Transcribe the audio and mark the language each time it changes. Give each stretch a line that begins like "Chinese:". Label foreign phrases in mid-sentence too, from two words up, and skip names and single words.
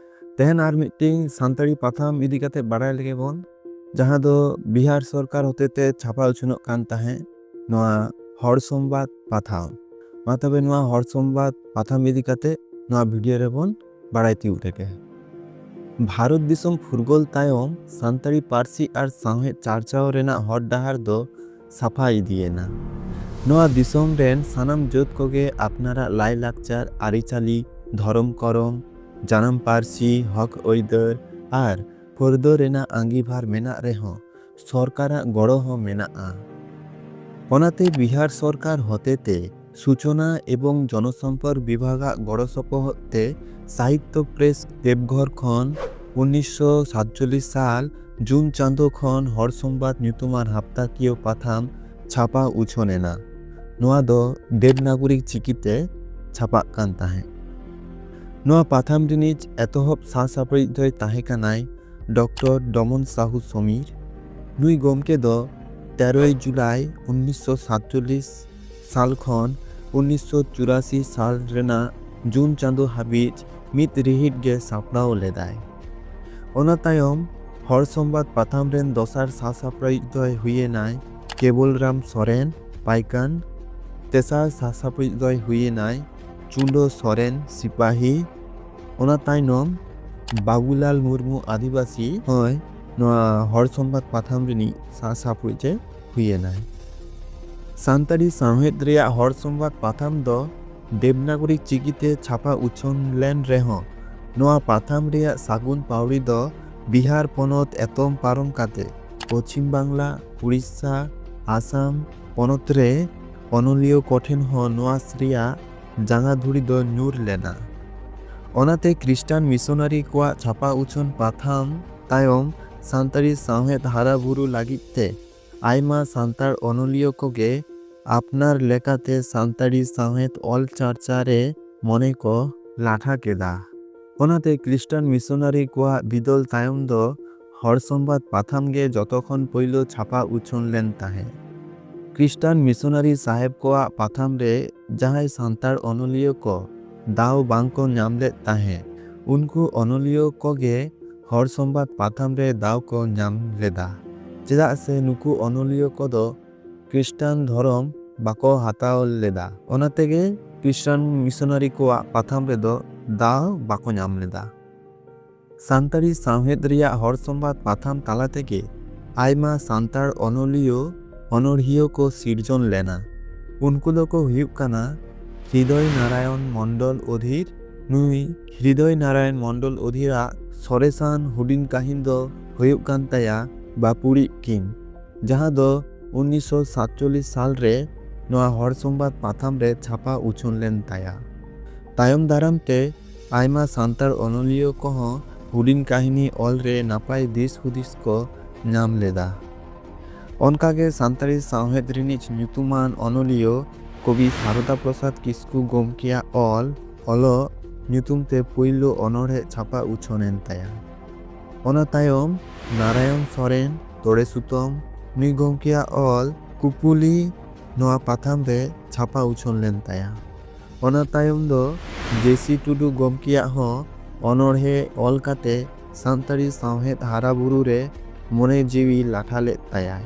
Santali: तेहन आर मिटिंग सानताड़ी पाथाम इदी काते बाड़ाय लेगे बोन जहां दो बिहार सरकार होतेते छापा उछुनोग कान ताहें नोआ हर संबाद पाथाम मा तबे नोआ हर संबाद पाथाम इदी काते नोआ भिडियो रे बोन बाड़ाय तिउ लेगे। भारत दिसम फुरगोल तायम सानताड़ी पारसी आर सावहे चारचाओ रेना हर डाहार दो साफा इदियेना। नोआ दिसम रेन सानाम जोत कोगे आपनारा लाई लाकचार आरिचाली धरम करम जानाम पारसी हक ओइदर आर फुरदो रेना आंगीभार मेना रेहों सरकारा गड़ो हो मेनाआ। ओनाते बिहार सरकार होतेते
Hindi: सूचना एवं जनसम्पर्क
Santali: विभागा गड़ो सपोहते साहित्य प्रेस देवघर खन 1947 साल जून चांदो खन हर संबाद ᱧᱩᱛᱩᱢᱟᱱ हाप्ताकियो पाथाम छापा उछोनेना। नोआ दो देवनागरिक चिकीते छापा कान ताहें। नोआ पाथाम रिनिज एतोहब सासापरिज दोय ताहें कानाय डॉक्टर डमन साहू समीर। नुई गोमके दो 13 जुलाई 1947 साल खन 1984 साल रेना जून चांदो हाबिज मित रिहिट गे सापड़ाव लेदाय। ओना तायम हर संबाद पाथाम रेन दोसार सासापरिज दोय हुयेनाय केबलराम सोरेन पाइकान। तेसार सासापरिज दोय हुयेनाय चुंडो सोरेन सिपाही। ओना तायनम बाबूलाल मुर्मू आदिवासी होय नोआ हर संबाद पाथाम रिनी सासापरिजे हुयेनाय। सानताड़ी सावहेद रेया हर संबाद पाथाम दो देवनागरिक चिकीते छापा उछोन लेन रेहों नोआ पाथाम रेया सागुन पावड़ी दो बिहार पनत एतम पारम काते पश्चिम बांगला उड़ीसा आसाम पनत रे अनलियो कठिन हो नोआ श्रिया जांगा धुरी दो न्यूर लेना। ओनाते ख्रिस्टान मिशनारी कोआ छापा उछोन पाथाम तायम सानताड़ी सावहेद हाराबुरु लागिते आयमा सान्तार अनलियो कोगे आपनार लेकाते सानताड़ी सावहेद अल चारचारे मने को लाठा केदा। ओनाते ख्रिस्टान मिशनारी कोआ बिदल तायम दो हर संबाद पाथाम गे जतखन पइलो छापा उछोन लेन ताहें। ख्रिस्टान मिशनारी साहेब कोआ पाथाम रे जहाय सान्तार अनलियो को दाव बांको ᱧᱟᱢ लेद ताहें उनको अनलियो कोगे हर संबाद पाथाम रे दाव को ᱧᱟᱢ लेदा चेदा से नुकु अनलियो को दो ख्रिस्टान धरम बाको हाताव लेदा। ओनातेगे ख्रिस्टान मिशनारी कोआ पाथाम रे दो दाव बाको ᱧाम लेदा। सानताड़ी सावहेद रेया हर संबाद पाथाम ताला तेगे आयमा सान्तार अनलियो अनरहियो को सिरजन लेना। उनको दो को हुयुग काना हृदय नारायण मंडल अधीर। नुई हृदय नारायण मंडल अधीरा सरेसान हुडिन काहिन दो हुयुग कान ताया बापुरी किन जहां दो 1947 साल रे नोआ हर संबाद पाथाम रे छापा उछोन लेन ताया। तायम दाराम ते आयमा सान्तार अनलियो को हुडिन काहिनी ऑल रे नापाय दिस हुदिस को ᱧᱟᱢ लेदा। ओनकागे सानताड़ी सावहेद रिनिज ᱧᱩᱛᱩᱢᱟᱱ अनलियो कवि सारदा प्रसाद किस्कु गोमकिया ऑल ऑलो ᱧᱩᱛᱩᱢ ते पुइलो अनड़े छापा उछोनेन ताया। ओना तायम नारायण सोरेन तोड़े सुतम नुई गोमकिया ऑल कुपुली नोआ पाथाम रे छापा उछोन लेन ताया। ओना तायम दो जेसी टुडू गोमकिया हो अनड़े ऑल काते सानताड़ी सावहेद हाराबुरु रे मने जीवी लाठा लेद ताया।